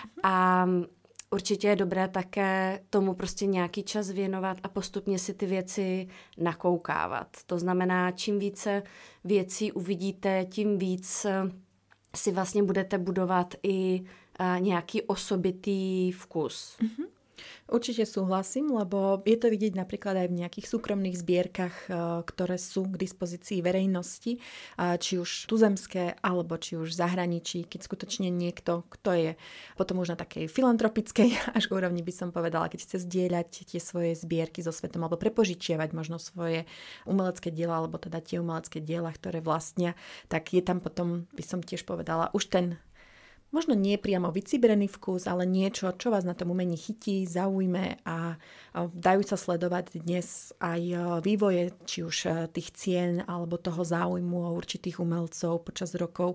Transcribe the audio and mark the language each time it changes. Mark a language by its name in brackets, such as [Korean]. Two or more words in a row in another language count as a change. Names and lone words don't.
[Czech] A určitě je dobré také tomu prostě nějaký čas věnovat a postupně si ty věci nakoukávat. To znamená, čím více věcí uvidíte, tím víc si vlastně budete budovat i nějaký osobitý vkus. Mm-hmm. [Slovak] Určite súhlasím, lebo je to vidieť napríklad aj v nejakých súkromných zbierkach, ktoré sú k dispozícii verejnosti, či už tuzemské, alebo či už v zahraničí, keď skutočne niekto, kto je potom už na takej filantropickej až úrovni, by som povedala, keď chce zdieľať tie svoje zbierky so svetom, alebo prepožičiavať možno svoje umelecké diela, alebo teda tie umelecké diela, ktoré vlastnia, tak je tam potom, by som tiež povedala, už ten možno nie priamo vycibrený vkus, ale niečo, čo vás na tom umení chytí, zaujme a dajú sa sledovať dnes aj vývoje, či už tých cien alebo toho záujmu o určitých umelcov počas rokov.